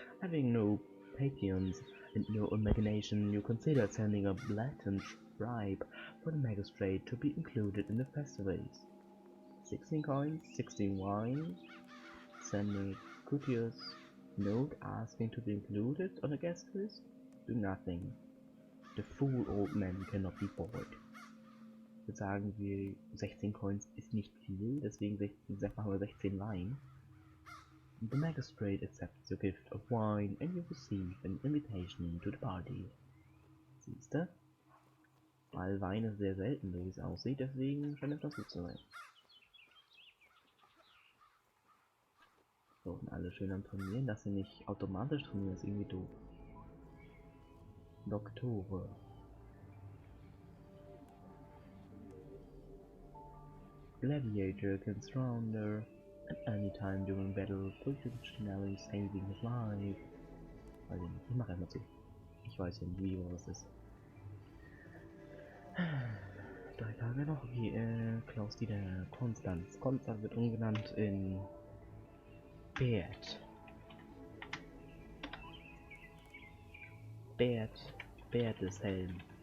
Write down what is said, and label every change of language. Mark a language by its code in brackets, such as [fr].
[en] Having no patrons and no imagination, you consider sending a blatant bribe for the magistrate to be included in the festivities. 16 coins, 16 wine, send a courteous note asking to be included on the guest list. Do nothing. The fool old man cannot be bored. [de] Sagen wir 16 Coins ist nicht viel, deswegen machen wir 16 Wein. [en] The magistrate accepts your gift of wine and you receive an invitation to the party. [de] Siehste? Weil Wein ist sehr selten, so wie es aussieht, deswegen scheint es das gut zu sein. So, und alle schön am Trainieren, dass sie nicht automatisch trainieren, ist irgendwie doof. Doktore. [en] gladiator can surrender at any time during battle, potentially saving his life. [de] Also, ich mache einfach zu. Ich weiß ja nicht, wie was das ist. 3 Tage noch. Okay, Klaus-Dieter Konstanz. Konstanz wird umgenannt in Bert. Bert ist Helm.